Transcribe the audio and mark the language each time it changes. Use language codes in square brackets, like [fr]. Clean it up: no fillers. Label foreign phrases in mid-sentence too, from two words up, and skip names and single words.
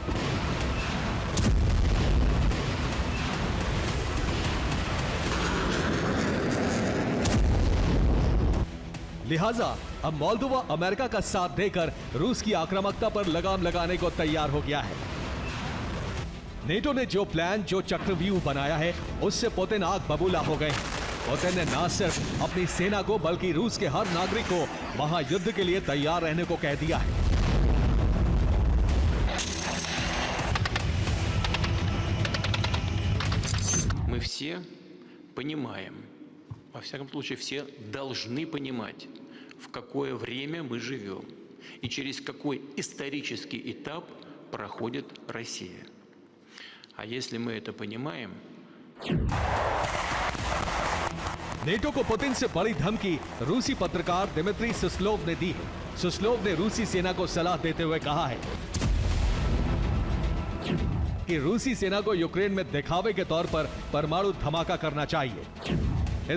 [hi] लिहाजा अब मोल्दोवा अमेरिका का साथ देकर रूस की आक्रामकता पर लगाम लगाने को तैयार हो गया है। नेटो ने जो प्लान, जो चक्रव्यूह बनाया है, उससे पुतिन आग बबूला हो गए हैं। पुतिन ने न सिर्फ अपनी सेना को बल्कि रूस के हर नागरिक को वहां युद्ध के लिए तैयार रहने को कह दिया है। [ru] Мы все понимаем, во всяком случае, все должны понимать, в какое время мы живем и через какой исторический этап проходит Россия. А если мы это понимаем... [hi] नेटो को पुतिन से बड़ी धमकी रूसी पत्रकार दिमित्री सुस्लोव ने दी है। सुस्लोव ने रूसी सेना को सलाह देते हुए कहा है कि रूसी सेना को यूक्रेन में दिखावे के तौर पर परमाणु धमाका करना चाहिए।